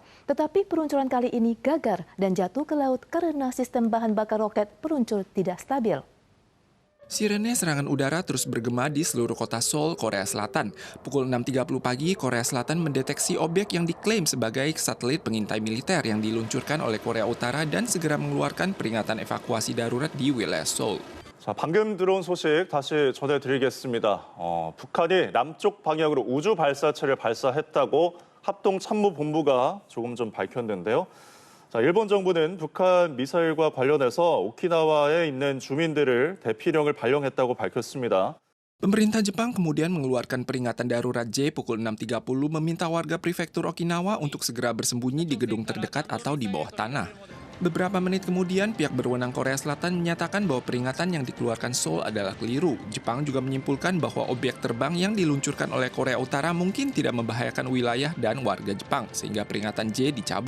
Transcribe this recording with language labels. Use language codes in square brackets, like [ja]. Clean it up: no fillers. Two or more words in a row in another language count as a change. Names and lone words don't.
[id] Tetapi peluncuran kali ini gagal dan jatuh ke laut karena sistem bahan bakar roket peluncur tidak stabil. Sirene serangan udara terus bergema di seluruh kota Seoul, Korea Selatan. Pukul 6.30 pagi, Korea Selatan mendeteksi objek yang diklaim sebagai satelit pengintai militer yang diluncurkan oleh Korea Utara dan segera mengeluarkan peringatan evakuasi darurat di wilayah Seoul. [ko] 자, 방금 들어온 소식 다시 전해드리겠습니다. 북한이 남쪽 방향으로 우주 발사체를 발사했다고 합동참모본부가 조금 전 밝혔는데요. 자, 일본 정부는 북한 미사일과 관련해서 오키나와에 있는 주민들을 대피령을 발령했다고 밝혔습니다. [id] Pemerintah Jepang kemudian mengeluarkan peringatan darurat J pukul 6.30 meminta warga prefektur Okinawa untuk segera bersembunyi di gedung terdekat atau di bawah tanah. Beberapa menit kemudian, pihak berwenang Korea Selatan menyatakan bahwa peringatan yang dikeluarkan Seoul adalah keliru. Jepang juga menyimpulkan bahwa objek terbang yang diluncurkan oleh Korea Utara mungkin tidak membahayakan wilayah dan warga Jepang, sehingga peringatan J dicabut.